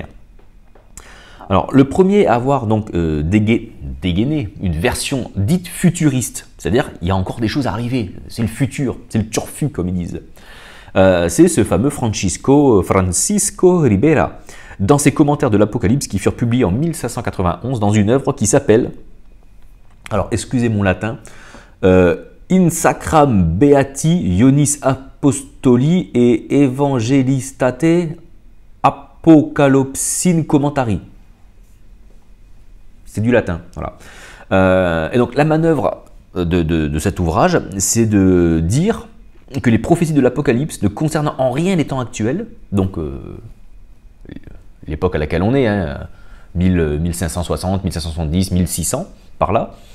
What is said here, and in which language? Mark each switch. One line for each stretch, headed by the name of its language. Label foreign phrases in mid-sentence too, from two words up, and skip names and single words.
French: Alors, le premier à avoir donc dégainé une version dite futuriste, c'est-à-dire il y a encore des choses à arriver, c'est le futur, c'est le turfu comme ils disent, c'est ce fameux Francisco Ribera, dans ses commentaires de l'Apocalypse qui furent publiés en 1591 dans une œuvre qui s'appelle, alors excusez mon latin,
Latin: In Sacram Beati Ionis Apostoli et Evangelistate Apocalypsin Commentari.
French: C'est du latin, voilà. Et donc la manœuvre de cet ouvrage, c'est de dire que les prophéties de l'Apocalypse ne concernent en rien les temps actuels, donc l'époque à laquelle on est, hein, 1560, 1570, 1600, par là.